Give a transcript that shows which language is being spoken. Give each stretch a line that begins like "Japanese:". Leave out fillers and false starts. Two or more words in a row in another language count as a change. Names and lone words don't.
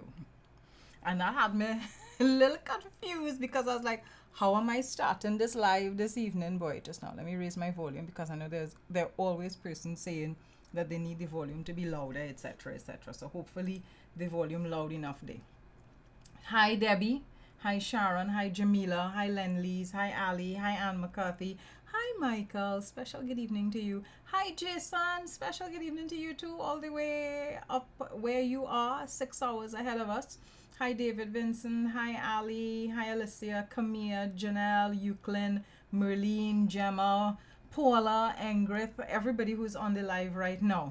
English: And that had me a little confused because I was like, how am I starting this live this evening? Boy, just now, let me raise my volume because I know there are always persons saying that they need the volume to be louder, etc., etc. So hopefully the volume loud enough there. Hi, Debbie. Hi, Sharon. Hi, Jamila. Hi, Lenleys. Hi, Ali. Hi, Anne McCarthy. Hi, Michael. Special good evening to you. Hi, Jason. Special good evening to you too, all the way up where you are, 6 hours ahead of us. Hi, David Vincent. Hi, Ali. Hi, Alicia, Camille, Janelle, Euclid, Merlene, Gemma, Paula, Engrith, everybody who's on the live right now.